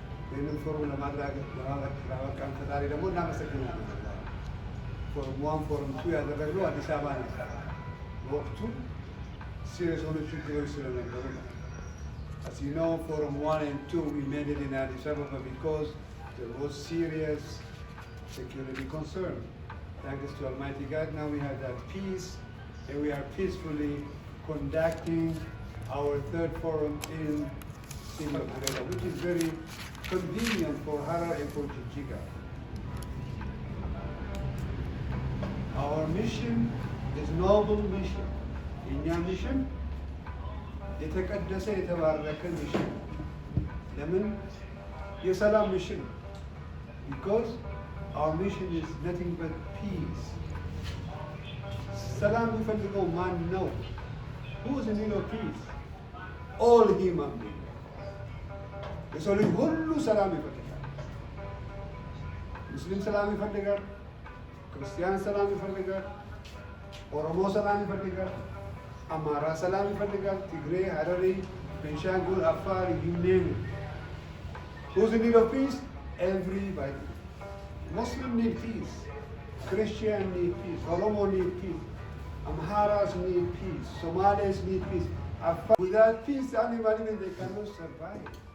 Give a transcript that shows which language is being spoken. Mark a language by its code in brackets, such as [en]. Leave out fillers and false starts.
[am] ይህንን ፎርም ለማድረግ ላበቃን ፈጣሪ ደግሞ እናመሰግናለን። ፎርም 1 ፎርም 2 ያደረግነው አዲስ አበባ ነበር። ወቅቱ ሲሪየስ የሆኑ ችግሮች ስለነበሩ ነው። [en] As you know, Forum 1 and 2, we made it in Addis Ababa because there was serious security concern. Thanks to Almighty God, now we have that peace, and we are peacefully conducting our third forum in city of Dire Dawa, which is very convenient for Harar and for Jijjiga. Our mission is noble mission. In your mission, [am] የተቀደሰ የተባረከ ሚሽን ለምን የሰላም ሚሽን [en] because our mission is nothing but peace [am] ሰላም የሚፈልገው ማን ነው? [en] who is in need of peace? all human beings [am] የሰው ልጅ ሁሉ ሰላም ይፈልጋል። ሙስሊም ሰላም ይፈልጋል፣ ክርስቲያን ሰላም ይፈልጋል፣ ኦሮሞ ሰላም ይፈልጋል፣ አማራ ሰላም ይፈልጋል፣ ትግሬ፣ ሀረሪ፣ ቤንሻንጉል፣ አፋር [en] you name it. Who's in need of peace? Everybody. Muslim need peace, Christian need peace, Oromo need peace, Amharas need peace, Somalis need peace. Without peace, anybody they cannot survive.